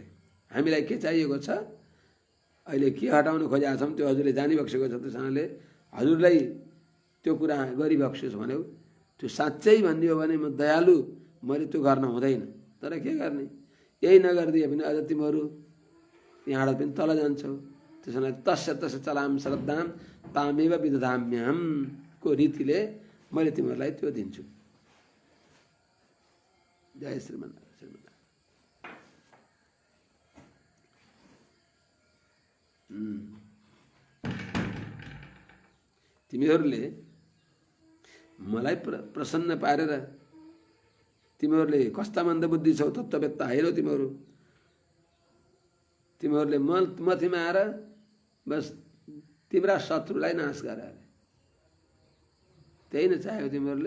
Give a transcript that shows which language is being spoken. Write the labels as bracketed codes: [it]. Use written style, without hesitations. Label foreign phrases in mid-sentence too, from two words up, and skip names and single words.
[ne] हामीलाई के चाहिएको छ, अहिले के हटाउन खोजेका छौँ त्यो हजुरले जानिबक्सेको छ। त्यसैले हजुरलाई त्यो कुरा गरिबक्सियोस् भन्यौ। त्यो साँच्चै भनिदियो भने म दयालु, मैले त्यो गर्न हुँदैन। तर के गर्ने, यही नगरिदिए भने अझ तिमीहरू यहाँबाट पनि तल जान्छौ। त्यसो भने [sa] तस्य तस्य चलाम श्रद्धाम तामेव विदधाम्यहम [ne] को रीतिले मैले तिमीहरूलाई त्यो दिन्छु। [sa] जय श्रीमन्नारायण। [ne] तिमीहरूले मलाई प्रसन्न पारेर, तिमीहरूले कस्ता मन्दबुद्धि छौ, तत्त्ववेत्ता हैनौ तिमीहरूले मथीमा आएर बस तिम्रा शत्रुलाई नाश गरे, त्यही न चाह्यौ तिमीहरूले।